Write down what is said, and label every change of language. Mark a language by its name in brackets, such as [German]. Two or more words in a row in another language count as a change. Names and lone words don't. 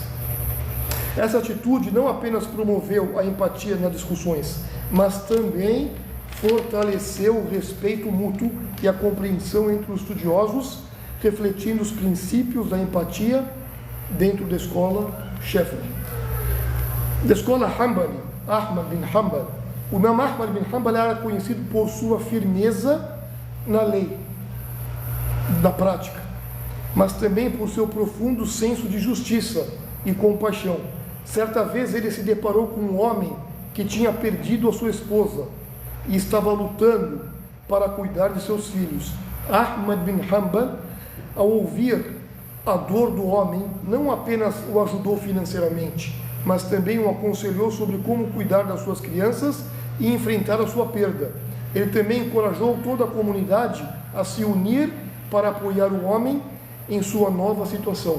[Portuguese] Essa atitude não apenas promoveu a empatia nas discussões, mas também fortaleceu o respeito mútuo e a compreensão entre os estudiosos, refletindo os princípios da empatia dentro da escola Shafi'i. Da escola Hanbali, Ahmad bin Hanbal, O Imam Ahmad bin Hanbal era conhecido por sua firmeza na lei, da prática, mas também por seu profundo senso de justiça e compaixão. Certa vez ele se deparou com um homem que tinha perdido a sua esposa e estava lutando para cuidar de seus filhos. Ahmad bin Hanbal, ao ouvir a dor do homem, não apenas o ajudou financeiramente, mas também o aconselhou sobre como cuidar das suas crianças e enfrentar a sua perda. Ele também encorajou toda a comunidade a se unir para apoiar o homem em sua nova situação.